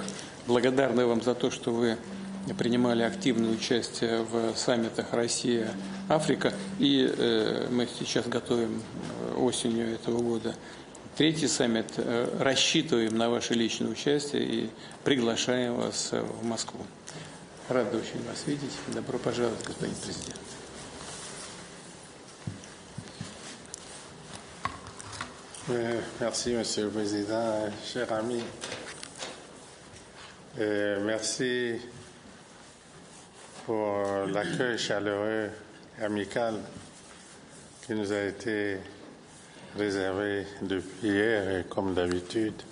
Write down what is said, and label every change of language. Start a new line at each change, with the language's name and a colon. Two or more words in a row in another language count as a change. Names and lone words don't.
Russian: Благодарны вам за то, что вы принимали активное участие в саммитах Россия-Африка. И мы сейчас готовим осенью этого года третий саммит. Рассчитываем на ваше личное участие и приглашаем вас в Москву. Рады очень вас видеть. Добро пожаловать, господин президент.
French: Merci, Monsieur le Président, chers amis. Merci pour l'accueil chaleureux et amical qui nous a été réservé depuis hier et comme d'habitude.